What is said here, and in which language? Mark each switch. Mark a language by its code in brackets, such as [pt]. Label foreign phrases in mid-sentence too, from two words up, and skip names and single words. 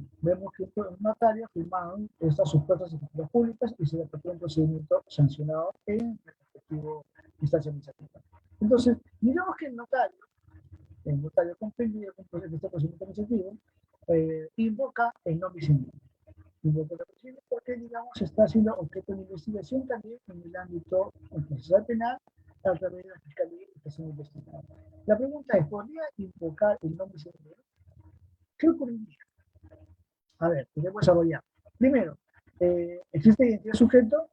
[es] Vemos que un notario ha firmado estas supuestas escrituras públicas y se le aplicó un procedimiento sancionado en el respectivo instancia administrativa. Entonces, digamos que el notario comprendido con este procedimiento administrativo, invoca el [la] no bis in idem. [es] Invoca el procedimiento porque, digamos, está haciendo objeto de investigación también en el ámbito procesal penal a través de la Fiscalía y Estación Investigada. La pregunta es, ¿podría invocar el nombre sin idem? ¿Qué ocurriría? A ver, podemos desarrollar. Primero, ¿existe identidad de sujeto?